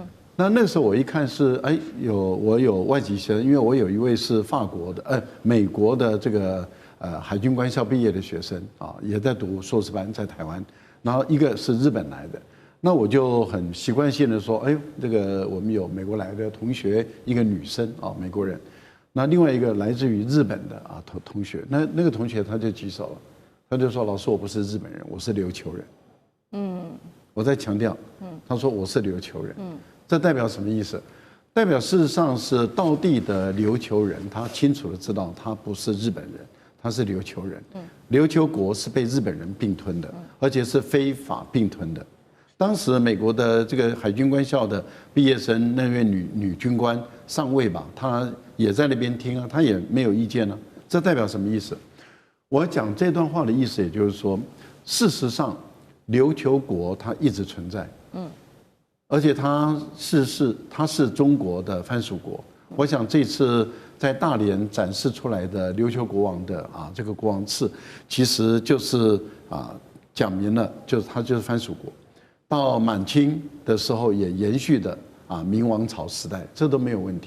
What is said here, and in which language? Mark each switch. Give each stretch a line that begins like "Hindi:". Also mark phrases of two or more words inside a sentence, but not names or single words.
Chinese: 那個時候我一看是我有外籍生，因為我有一位是法國的美國的這個海軍官校畢業的學生也在讀碩士班在台灣，然後一個是日本來的。那我就很習慣性的說，哎呦，這個我們有美國來的同學，一個女生啊，美國人，那另外一個來自於日本的啊同學，那個同學他就舉手了，他就說：“老師，我不是日本人，我是琉球人。” 我在強調，他說我是琉球人，這代表什麼意思？代表事實上是道地的琉球人，他清楚的知道他不是日本人，他是琉球人。琉球國是被日本人併吞的，而且是非法併吞的。當時美國的這個海軍官校的畢業生，那位女軍官上尉吧，她也在那邊聽啊，她也沒有意見啊。這代表什麼意思？我講這段話的意思，也就是說，事實上琉球國它一直存在，而且它是中國的藩屬國。我想這次在大連展示出來的琉球國王的這個國王冊，其實就是講明了，就是它就是藩屬國。到滿清的時候也延續的明王朝時代，這都沒有問題。